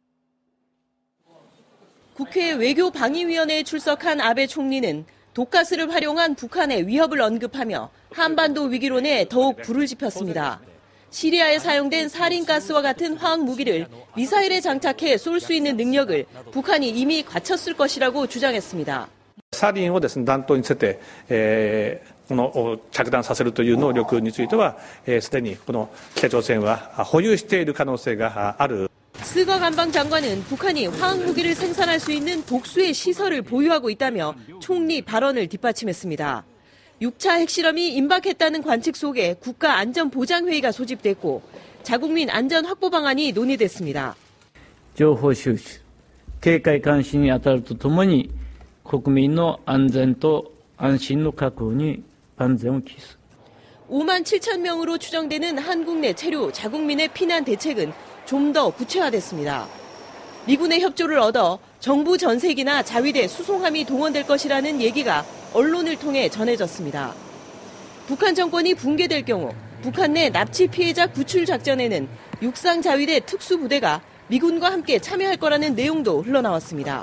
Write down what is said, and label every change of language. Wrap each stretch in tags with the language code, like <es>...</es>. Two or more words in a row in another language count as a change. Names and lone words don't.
<ko>국회 외교방위위원회에 출석한 아베 총리는 독가스를 활용한 북한의 위협을 언급하며 한반도 위기론에 더욱 불을 지폈습니다. 시리아에 사용된 살인가스와 같은 화학무기를 미사일에 장착해 쏠 수 있는 능력을 북한이 이미 갖췄을 것이라고 주장했습니다.</ko> <ja>サリンをですね、弾頭につけて、着弾させるという能力については、すでにこの北朝鮮は保有している可能性がある。</ja> <ko>스거 관방장관은 북한이 화학무기를 생산할 수 있는 독수의 시설을 보유하고 있다며 총리 발언을 뒷받침했습니다. 6차 핵실험이 임박했다는 관측 속에 국가안전보장회의가 소집됐고 자국민 안전 확보 방안이 논의됐습니다.</ko> <ja>情報収集、警戒監視に当たるとともに国民の安全と安心の確保に万全を期す。</ja> <ko>5만 7천 명으로 추정되는 한국 내 체류 자국민의 피난 대책은 좀 더 구체화됐습니다. 미군의 협조를 얻어 정부 전세기나 자위대 수송함이 동원될 것이라는 얘기가 언론을 통해 전해졌습니다. 북한 정권이 붕괴될 경우 북한 내 납치 피해자 구출 작전에는 육상 자위대 특수부대가 미군과 함께 참여할 거라는 내용도 흘러나왔습니다.</ko>